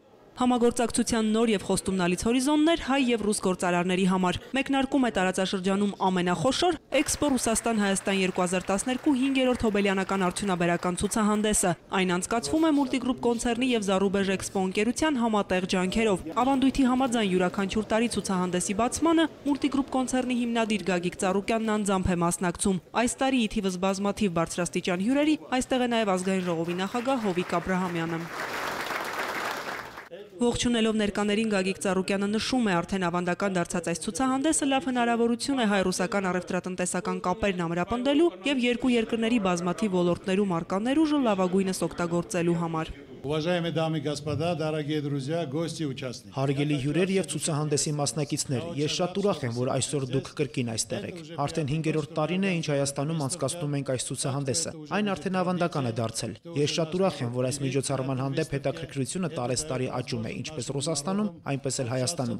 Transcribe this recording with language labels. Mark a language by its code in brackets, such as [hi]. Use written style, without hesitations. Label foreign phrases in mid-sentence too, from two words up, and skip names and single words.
[hy] Համագործակցության նոր եւ խոստումնալից հորիզոններ հայ եւ ռուս գործարարների համար։ Մեկնարկում է տարածաշրջանում ամենախոշոր Էքսպո Ռուսաստան-Հայաստան 2012 5-րդ հոբելյանական արդյունաբերական ցուցահանդեսը։ Այն անցկացվում է Multigroup կոնցեռնի եւ Zarubež Expo ընկերության համատեղ ջանքերով։ Ավանդույթի համաձայն յուրաքանչյուր տարի ցուցահանդեսի բացմանը Multigroup կոնցեռնի հիմնադիր Գագիկ Ծառուկյանն անձամբ է մասնակցում։ Այս տարի ի թիվս բազմաթիվ բարձրաստիճան հյուրերի այստեղ է նաեւ ազգային ժողովի նախագահ Հովիկ Աբրահամյանը։ Ողջունելով ներկաներին Գագիկ Ծառուկյանը նշում է, արդեն ավանդական դարձած այս ցուցահանդեսը լավ հնարավորություն է հայ-ռուսական առևտրատնտեսական կապերն ամրապնդելու եւ երկու երկրների բազմաթիվ ոլորտներում առկա ներուժը լավագույնս օգտագործելու համար։ [ru] Уважаемые дамы и господа, дорогие друзья, гости и участники. [hy] Հարգելի հյուրեր եւ ցուցահանդեսի մասնակիցներ, ես շատ ուրախ եմ, որ այսօր դուք կրկին այստեղ եք։ Արդեն 5-րդ տարին է, ինչ Հայաստանում անցկացնում ենք այս ցուցահանդեսը։ Այն արդեն ավանդական է դարձել։ Ես շատ ուրախ եմ, որ այս միջոցառման հանդեպ հետաքրքրությունը տարեցտարի աճում է, ինչպես Ռուսաստանում, այնպես էլ Հայաստանում,